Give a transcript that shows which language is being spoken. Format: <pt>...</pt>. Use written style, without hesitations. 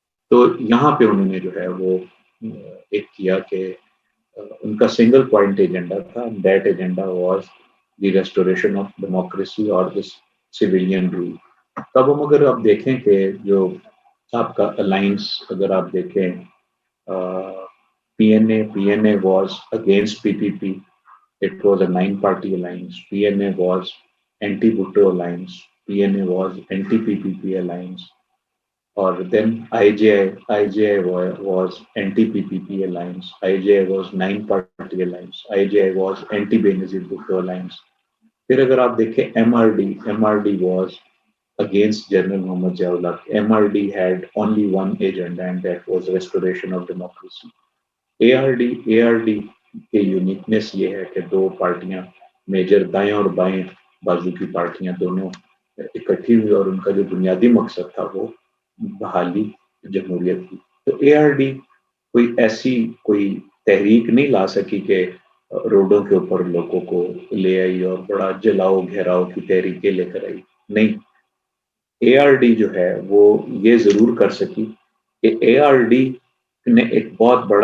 <ur>تو یہاں پہ انہوں نے جو ہے وہ ایک کیا کہ ان کا سنگل پوائنٹ ایجنڈا تھا،</ur> <en>That agenda was the restoration of democracy اور this civilian rule.</en> <ur>تب ہم اگر آپ دیکھیں کہ جو آپ کا الائنس اگر آپ دیکھیں،</ur> <en>P N A was against P P P, it was a 9 party alliance. PNA was anti-Bhutto alliance. PNA was anti-PPP alliance. Or then IJI was anti-PPP alliance. IJI was 9 party alliance. IJI was anti-Benazir Bhutto alliance.</en> <ur>پھر اگر آپ دیکھیں M R D</ur> <en>was against</en> <ur>General Muhammad Ziaullah.</ur> <en>MRD had only one agenda, and that was restoration of democracy.</en> <ur>ARD کی uniqueness یہ ہے کہ 2 پارٹیاں major دائیں اور بائیں بازو کی پارٹیاں دونوں اکٹھی ہوئی، اور ان کا جو بنیادی مقصد تھا وہ بحالی جمہوریت کی۔ تو ARD کوئی ایسی کوئی تحریک نہیں لا سکی کہ روڈوں کے اوپر لوگوں کو لے آئی اور بڑا جلاؤ گھیراؤ کی تحریکیں لے کر آئی، نہیں۔ ARD جو ہے وہ یہ ضرور کر سکی کہ ARD نے ایک بہت</ur>